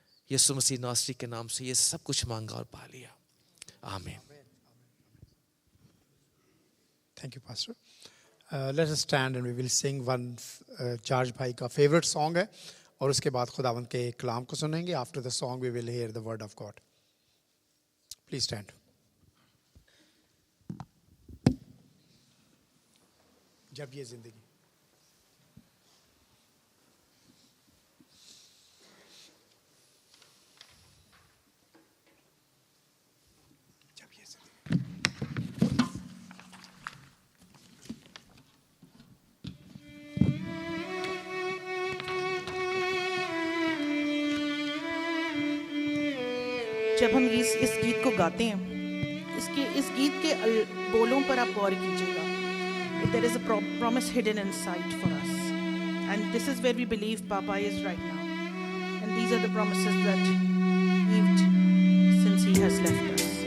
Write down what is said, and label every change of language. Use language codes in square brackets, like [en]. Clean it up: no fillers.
[hi] यीशु मसीह नासरी के नाम से ये सब कुछ मांगा और पा लिया, आमीन। [en] Thank you, Pastor. Let us stand and we will sing one [hi] charge भाई का favorite song है, और उसके बाद खुदावंद के कलाम को सुनेंगे। [en] After the song we will hear the word of God. Please stand. [hi] जब ये जिंदगी जब हम इस गीत को गाते हैं, इस गीत के बोलों पर आप गौर कीजिएगा। [en] There is a promise hidden inside for us, and this is where we believe Papa is right now, and these are the promises that lived since he has left us.